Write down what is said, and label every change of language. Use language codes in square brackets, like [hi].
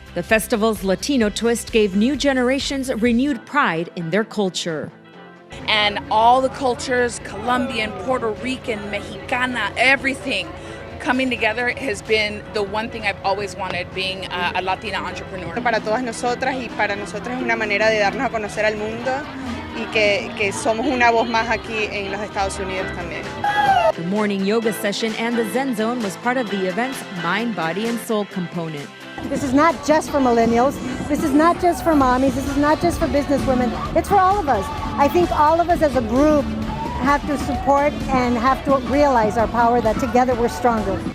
[en] The festival's Latino twist gave new generations renewed pride in their culture. And all the cultures, Colombian, Puerto Rican, Mexicana, everything coming together has been the one thing I've always wanted, being a Latina entrepreneur. [es] Para todas nosotras y para nosotros es una manera de darnos a conocer al mundo y que somos una voz más aquí en los Estados Unidos también. [en] The morning yoga session and the Zen Zone was part of the event's mind, body, and soul component. This is not just for millennials. This is not just for mommies. This is not just for business women. It's for all of us. I think all of us as a group have to support and have to realize our power, that together we're stronger.